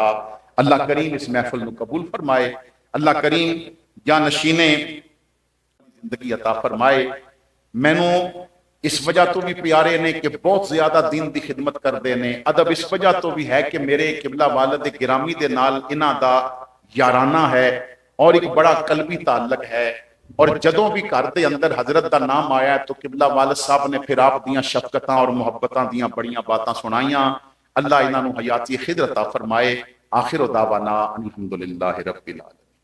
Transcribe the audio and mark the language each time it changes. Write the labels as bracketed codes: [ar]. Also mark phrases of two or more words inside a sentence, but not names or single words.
[ur] اللہ کریم اس محفل کو قبول فرمائے، اللہ کریم جانشین زندگی عطا فرمائے. [pa] مینوں اس وجہ تو بھی پیارے نے کہ بہت زیادہ دین دی خدمت کر دے نے. ادب اس وجہ تو بھی ہے کہ میرے قبلہ والد گرامی دے نال انہاں دا یارانہ ہے [ur] اور ایک بڑا قلبی تعلق ہے. [pa] اور جدوں بھی گھر دے اندر حضرت دا نام آیا ہے تو قبلہ والد صاحب نے پھر آپ دیاں شفقتاں اور محبتاں دیاں بڑیاں باتاں سنائیاں. اللہ انہاں نو حیاتی خضر عطا فرمائے. [ar] آخر دعوانا الحمدللہ رب العالمین.